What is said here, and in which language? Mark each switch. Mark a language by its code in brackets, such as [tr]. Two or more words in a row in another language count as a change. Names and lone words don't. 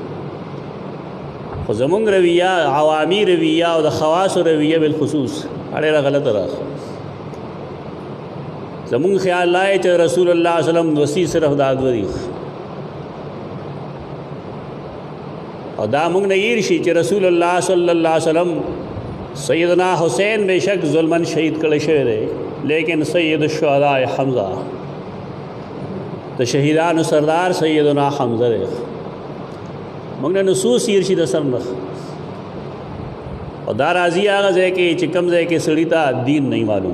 [ps] خو زمونږ رویه عوامي رویه او د خواصو رویه بالخصوص ډېره غلطه ده. زمونږ خیال لای چې رسول الله [ar] صلی الله علیه وسلم [ps] وصي صرف دا دوه دي او دا مونږ نه هیر شي چې رسول الله [ar] صلی الله علیه وسلم [ps] سیدنا حسین بے شک ظلمن شہید کړی شوی دی لیکن [ar] سید الشهداء [ps] حمزه د شهیدانو سردار سیدنا حمزه دی. مونږ نه نصوص هیر شي د سر نه. او دا راځي هغه ځای کې چې کوم ځای کې سړي ته دین نه معلوم.